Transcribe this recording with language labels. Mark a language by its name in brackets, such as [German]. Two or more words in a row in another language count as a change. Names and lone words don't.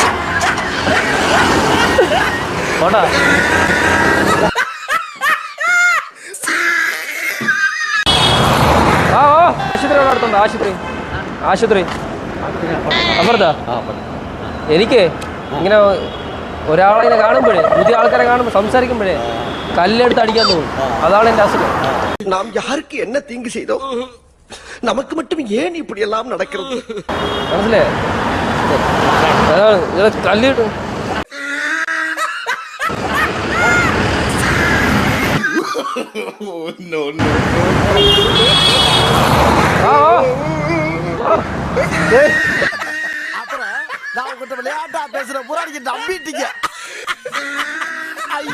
[Malayalam] പോട്ടാ ആശുപത്രി അപ്പുറത്താ. എനിക്ക് ഇങ്ങനെ ഒരാളെ കാണുമ്പോഴേ, പുതിയ ആൾക്കാരെ കാണുമ്പോൾ സംസാരിക്കുമ്പോഴേ കല്ലെടുത്ത് അടിക്കാൻ തോന്നും. അതാണ് എൻ്റെ അസുഖം. [Tamil] நாம் யாருக்கு என்ன தீங்கு செய்தோம்? நமக்கு மட்டும் ஏன் இப்படி எல்லாம் நடக்கிறது? [Malayalam] മനസ്സിലേ തല്ലിട്ടു [Tamil] நான் உங்ககிட்ட விளையாட்டா பேசுற புறாடிக்கு நம்பிட்டீங்க.